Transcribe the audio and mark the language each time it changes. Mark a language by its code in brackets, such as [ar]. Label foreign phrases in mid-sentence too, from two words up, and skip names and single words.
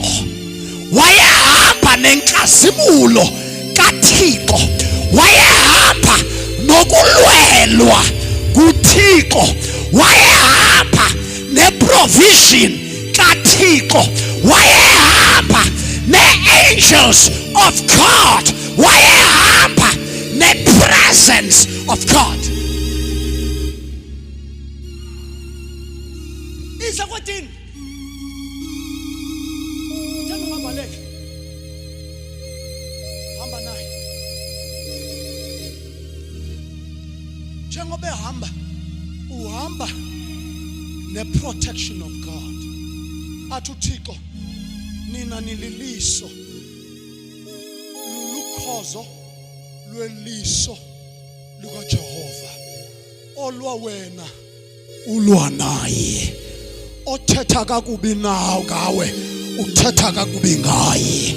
[xh] wayehamba nenkazimulo kaThixo, wayehamba nokulwelwa kuThixo, wayehamba neprovision kaThixo, wayehamba ne- [en] angels of God, [xh] wayehamba ne- [en] presence of God. [xh] Isa kwathini? Thanda ungabaleki. Hamba naye. Njengoba ehamba, uhamba ne- [en] protection of God. [xh] Athi uThixo, nina nililiso, lulukhozo lweliso lukaJehova, olwa wena ulwa naye. Othetha kakubi nawe ngawe uthetha kakubi ngaye.